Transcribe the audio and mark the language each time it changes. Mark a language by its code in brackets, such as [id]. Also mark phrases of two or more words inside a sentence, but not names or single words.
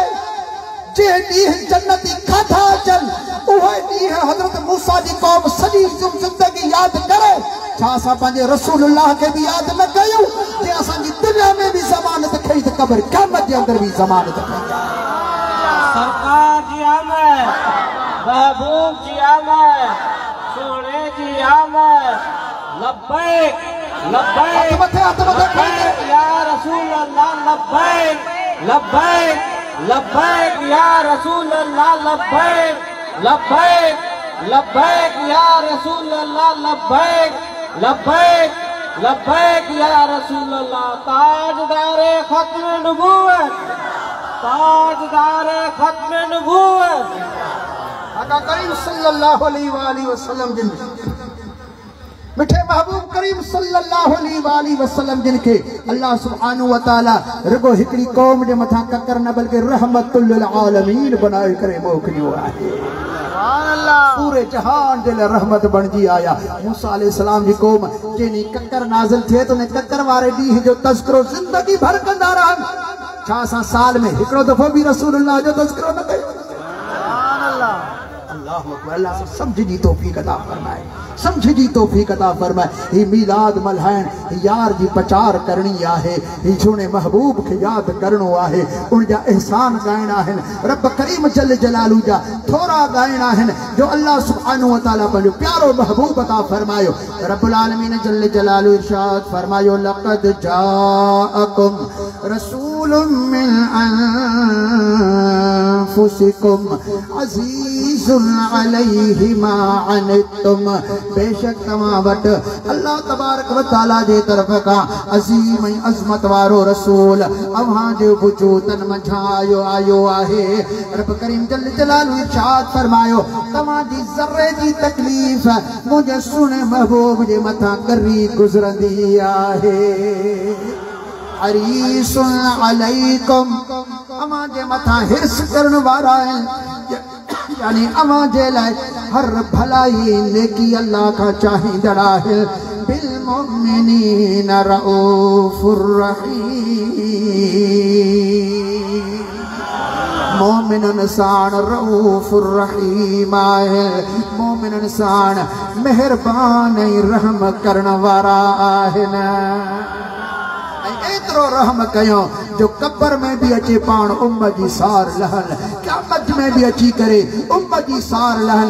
[sd] जंहिं ॾींहुं जन्नती खाधा अचनि उहो ॾींहुं हज़रत मूसा जी क़ौम सॼी ज़िंदगी यादि करे। छा असां पंहिंजे रसूलुल्लाह खे बि यादि न कयूं? जे असांजी दुनिया में बि ज़मानत खई त क़ब्र क़यामत जे अंदर बि ज़मानत खई। सरकार जी आमद, महबूब जी आमद, सोने जी आमद। [ar] لبيك لبيك لبيك يا رسول الله، لبيك لبيك لبيك يا رسول الله، لبيك لبيك لبيك يا رسول الله، لبيك لبيك لبيك يا رسول الله. [ur] تاجدارِ ختمِ نبوت، تاجدارِ ختمِ نبوت [sd] आका करीम [ar] صلى الله عليه وسلم [sd] जिन मिठे महबूब करीम [ar] صلى الله عليه وسلم [sd] जिनके [ar] الله سبحانه وتعالى [sd] रुगो हिकड़ी क़ौम जे मथा ककर न बल्कि [ar] رحمة للعالمين [sd] बनाए करे मोकिलियो आहे। पूरे जहान जे लाइ रहमत बणजी आया। मूसा अलैहिस्सलाम जी क़ौम जेनी ककर नाज़िल थिए तो ने ककर वारे ॾींहुं जो तज़किरो ज़िंदगी भर कंदा रहन। छा असां साल में हिकिड़ो दफ़ो बि रसूलुल्लाह जो तज़किरो न कयो? [ar] الله أكبر. [sd] अल्लाह समझ जी तौफीक अता फरमाए, समझ जी तौफीक अता फरमाए। ही मीलाद मल्हाइण यार जी प्रचार करणी आहे, ही झूने महबूब के याद करणो आहे, उन जा एहसान गाइणा आहिनि। रब करीम [ar] جل جلاله [sd] जा थोड़ा गाइणा आहिनि जो अल्लाह सुब्हानहु व तआला पंहिंजो प्यारो महबूब अता फरमायो। [ar] رب العالمين جل جلاله [sd] इरशाद फरमायो, [ar] لقد جاءكم رسول من أنفسكم عزيز عليه ما عنتم. [sd] बेशक तव्हां वटि [ar] الله تبارك وتعالى [sd] जे तरफ़ खां अज़ीम ऐं अज़मत वारो रसूल अव्हां जे वजूदन मंझां आयो आहे। रब करीम [ar] جل جلاله [sd] इरशाद फरमायो, तव्हां जी ज़र्रे जी तकलीफ़ मुंहिंजे सुहिणे महबूब जे मथां करी गुज़रंदी आहे। [ar] حريص عليكم, [sd] अव्हां जे मथां हिर्स करण वारा आहिनि, यानी अव्हां जे लाइ हर भलाई नेकी अल्लाह का चाहींदड़ आहे। [ar] بالمؤمنين رؤوف رحيم, [sd] मोमिनन साण [ar] رؤوف رحيم [sd] आहे। मोमिनन साण मेहरबान ऐं रहम करण वारा आहिनि। एतिरो रहम कयो जो कब्र में भी अचे पाण उम्मत जी सार लहन, क़यामत में भी अची करे उम्मत जी सार लहन।